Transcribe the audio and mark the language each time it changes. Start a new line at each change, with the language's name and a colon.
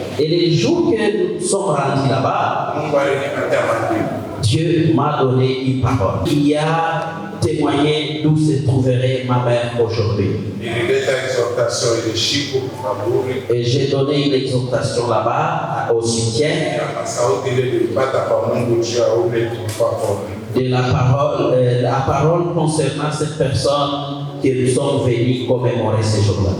French: Et les jours que nous sommes rendus là-bas,
Swahili: Mungu alinipatia majibu.
French: Dieu m'a donné une parole. Il y a témoigné d'où se trouverait ma mère aujourd'hui.
Swahili: Nilileta exhortation ile siku kaburi
French: Et j'ai donné une exhortation là-bas au cimetière
Swahili: na sauti ile nilipata kwa Mungu juu ya ule tulikuwa kwa
French: de la parole concernant cette personne que nous sommes venus commémorer ce jour-là.